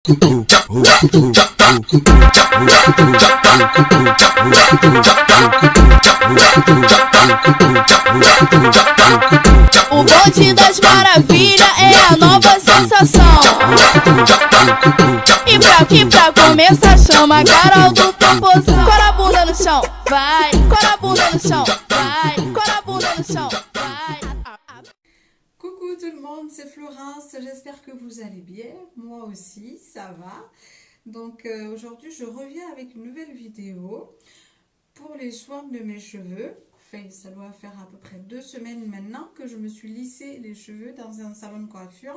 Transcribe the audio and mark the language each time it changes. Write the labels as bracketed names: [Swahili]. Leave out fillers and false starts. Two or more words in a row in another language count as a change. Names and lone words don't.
[Portuguese] O bonde das maravilhas é a nova sensação. E pra começar chama a Carol do Popozão. Cora a bunda no chão, vai. Cora a bunda no chão, vai. Cora a bunda no chão, vai. [French] Coucou tout le monde, c'est Florence, j'espère que vous allez bien, moi aussi, ça va. Donc aujourd'hui je reviens avec une nouvelle vidéo pour les soins de mes cheveux. Enfin, ça doit faire à peu près 2 semaines maintenant que je me suis lissé les cheveux dans un salon de coiffure.